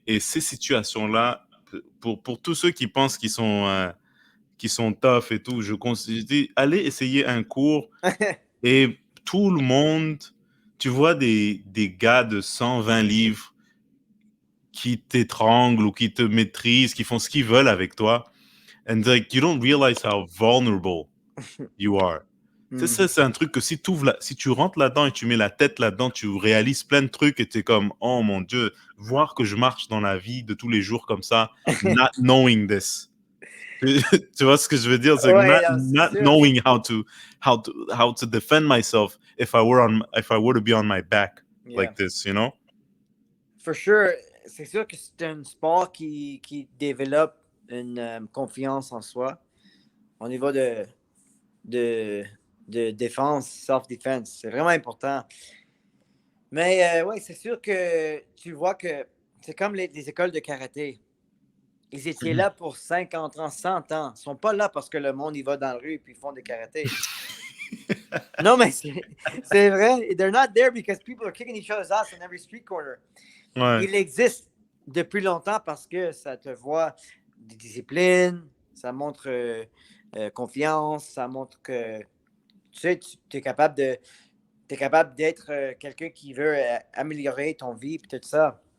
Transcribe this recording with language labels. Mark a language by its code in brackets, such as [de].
[fr] Et ces situations-là, pour tous ceux qui pensent qu'ils sont tough et tout, je dis, allez essayer un cours et tout le monde, tu vois des gars de 120 livres qui t'étranglent ou qui te maîtrisent, qui font ce qu'ils veulent avec toi. [en] And like, you don't realize how vulnerable you are. [fr] C'est Hmm. ça, c'est un truc que si tu rentres là-dedans et tu mets la tête là-dedans, tu réalises plein de trucs et tu es comme, oh mon Dieu, voir que je marche dans la vie de tous les jours comme ça, [en] not knowing this. [fr] Tu vois ce que je veux dire? C'est Ouais, non, c'est [en] not [fr] sûr. [en] knowing how to defend myself if I were to be on my back Yeah. like this, you know? For sure. [fr] C'est sûr que c'est un sport qui développe une confiance en soi au niveau de, de défense, self-defense. C'est vraiment important. Mais oui, c'est sûr que tu vois que c'est comme les écoles de karaté. ils étaient là pour 50 ans, 100 ans. Ils ne sont pas là parce que le monde y va dans la rue et puis ils font des karatés. Non, mais c'est vrai. [en] They're not there because people are kicking each other's ass on every street corner. [fr] Ouais. Il existe depuis longtemps parce que ça te voit des disciplines, ça montre confiance, ça montre que tu sais, tu es capable d'être quelqu'un qui veut améliorer ton vie et tout ça.